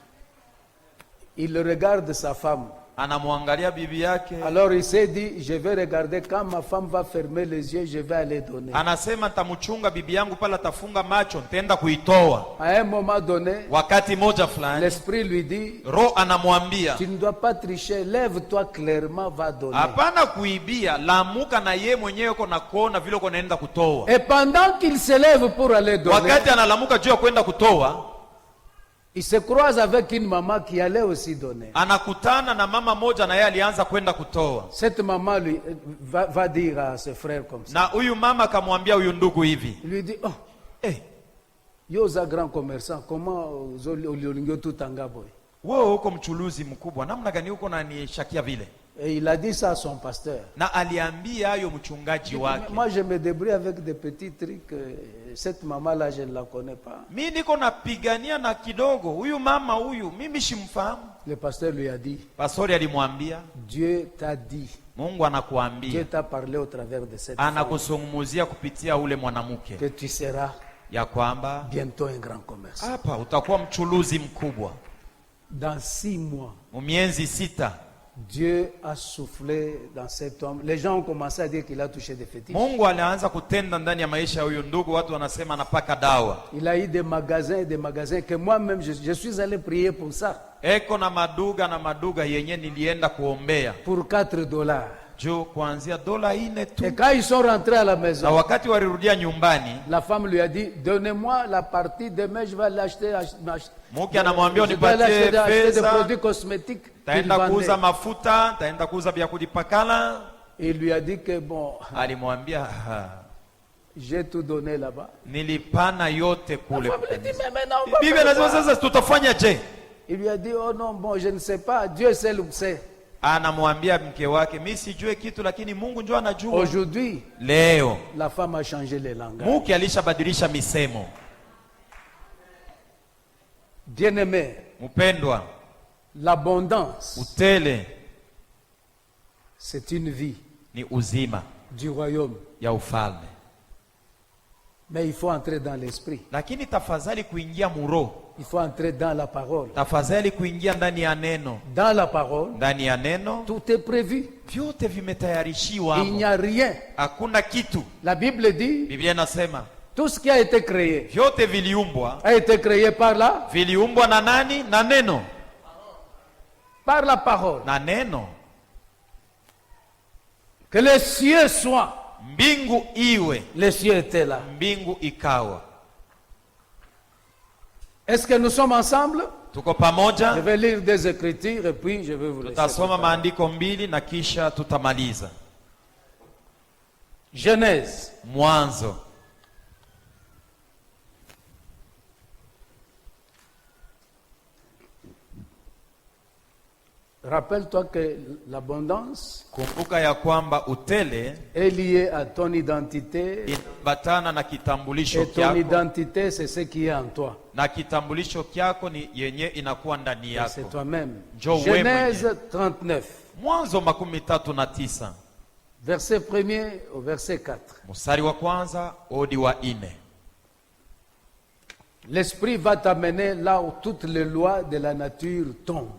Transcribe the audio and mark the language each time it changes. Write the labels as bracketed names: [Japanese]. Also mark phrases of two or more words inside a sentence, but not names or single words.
[French] Il regarde sa femme. [Swahili] Anamwangalia bibi yake, [French] Alors il s'est dit, je vais regarder quand ma femme va fermer les yeux, je vais aller donner. [Swahili] anasema ntamchunga bibi yangu pala tafunga macho, ntaenda kuitoa. [French] À un moment donné, [Swahili] Wakati moja fulani [French] l'esprit lui dit, [Swahili] Roho anamwambia [French] tu ne dois pas tricher, lève-toi clairement, va donner. [Swahili] hapana kuibia, lamuka na ye mwenyewe uko na kuona vile uko naenda kutoa. [French] Et pendant qu'il se lève pour aller donner, [Swahili] Wakati analamuka juu ya kwenda kutoa, [French] il se croise avec une maman qui allait aussi donner. [Swahili] anakutana na mama moja na yeye alianza kwenda kutoa. [French] Cette maman lui va dire à ses frères comme ça. [Swahili] Na huyu mama akamwambia huyu ndugu hivi, [French] Il lui dit, oh, eh, [Lingala] yoza [French] grand commerçant, [Lingala] comment olingio tout boy? [Swahili] wewe uko mchuluzi mkubwa, namna gani uko nanishakia vile? [French] Et il a dit ça à son pasteur. [Swahili] Na aliambia hayo mchungaji wake, [French] Moi, je me débrouille avec des petits trucs. Cette maman-là, je ne la connais pas. [Swahili] mi niko napigania na kidogo, huyu mama huyu mimi simfahamu. [French] Le pasteur lui a dit, [Swahili] Pastori alimwambia, [French] Dieu t'a dit, [Swahili] Mungu [French] Dieu [Swahili] anakuambia, [French] t'a parlé au travers de cette femme, [Swahili] anakusungumuzia kupitia ule mwanamke [French] que tu seras [Swahili] ya kwamba [French] bientôt un grand commerçant. [Swahili] hapa utakuwa mchuluzi mkubwa. [French] Dans 6 mois, [Swahili] Miezi 6 [French] Dieu a soufflé dans cet homme. Les gens ont commencé à dire qu'il a touché des fétiches. [Swahili] Mungu alianza kutenda ndani ya maisha ya huyu ndugu. Watu wanasema anapaka dawa. [French] Il a eu des magasins et des magasins que moi-même, je suis allé prier pour ça. [Swahili] Eko na maduga yenye nilienda kuombea [French] Pour $4. [Swahili] juu kuanzia dola 4 tu. [French] Et quand ils sont rentrés à la [Swahili] Na [French] maison, [Swahili] wakati walirudia nyumbani, [French] la femme lui a dit, donnez-moi la partie, demain je vais l'acheter. [Swahili] mke anamwambia [French] Je vais aller [Swahili] unipatie [French] acheter des [Swahili] pesa, [French] produits cosmétiques qu'il [Swahili] taenda [French] vendait. [Swahili] kuuza mafuta, taenda kuuza vya kujipakala. [French] Et il lui a dit que bon, [Swahili] Alimwambia [French] j'ai tout donné là-bas. [Swahili] nilipana yote [French] La [Swahili] kule. [French] femme lui dit, mais maintenant, on va [Swahili] Bibi [French] faire [Swahili] anasema [French] quoi? [Swahili] sasa tutafanya je? [French] Il lui a dit, oh non, bon, je ne sais pas, Dieu seul sait. [Swahili] Anamwambia mke wake, mimi sijue kitu lakini Mungu ndio anajua. [French] Aujourd'hui, [Swahili] Leo [French] la femme a changé les langages. [Swahili] mke alishabadilisha misemo. [French] Bien-aimé, [Swahili] Mpendwa, [French] l'abondance, [Swahili] utele [French] c'est une vie [Swahili] ni uzima [French] du royaume. [Swahili] ya ufalme, [French] Mais il faut entrer dans l'esprit. [Swahili] lakini tafadhali kuingia muro, [French] Il faut entrer dans la parole. [Swahili] tafadhali kuingia ndani ya neno. [French] Dans la parole, [Swahili] Ndani ya neno [French] tout est prévu. [Swahili] vyote vimetayarishiwa. [French] Il n'y a rien. [Swahili] Hakuna kitu. [French] La Bible dit, [Swahili] Biblia inasema [French] tout ce qui a été créé [Swahili] vyote viliumbwa. [French] a été créé par [Swahili] Viliumbwa na nani? Na neno. [French] par la parole. [Swahili] Na neno. [French] Que les cieux soient. [Swahili] Mbingu iwe, [French] Les cieux étaient là. [Swahili] mbingu ikawa. [French] Est-ce que nous sommes ensemble? [Swahili] Tuko [French] Je [Swahili] pamoja? [French] vais lire des écritures et puis je vais vous laisser. [Swahili] Tutasoma maandiko 2 na kisha tutamaliza. [French] Genèse. [Swahili] Mwanzo. [French] Rappelle-toi que l'abondance [Swahili] Kumbuka ya kwamba utele [French] est liée à ton identité. [Swahili] inaambatana na kitambulisho [French] Et ton [Swahili] kyako, [French] identité, c'est ce qui est en toi. [Swahili] na kitambulisho kyako ni yenye inakuwa ndani [French] Et c'est [Swahili] yako. [French] toi-même. [Swahili] Njoo wewe [French] Genèse 39, [Swahili] Mwanzo 39, [French] verset 1er au verset 4. [Swahili] mstari wa kwanza hadi wa 4. [French] L'esprit va t'amener là où toutes les lois de la nature tombent.